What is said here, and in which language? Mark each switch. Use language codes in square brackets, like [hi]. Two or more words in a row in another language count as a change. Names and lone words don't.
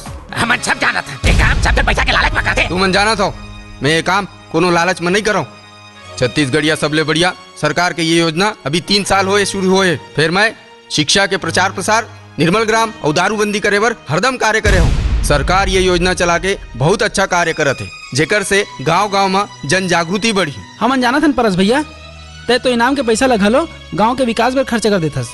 [hne] हमन सब जाना था ये काम सब पैसा के लालच में करते। तू मन जाना था मैं ये काम कोनो लालच में नहीं कर रहा हूँ। छत्तीसगढ़िया सबले बढ़िया सरकार के ये योजना अभी 3 साल होए शुरू होए। फिर मैं शिक्षा के प्रचार प्रसार निर्मल ग्राम और दारूबंदी करे बर हरदम कार्य करे हूँ। सरकार ये योजना चला के बहुत अच्छा कार्य करत है जेकर से गाँव में जन जागृति बढ़ी। हमन जाना था परस भैया ते तो इनाम के पैसा लगा लो गांव के विकास पर खर्च कर देथस।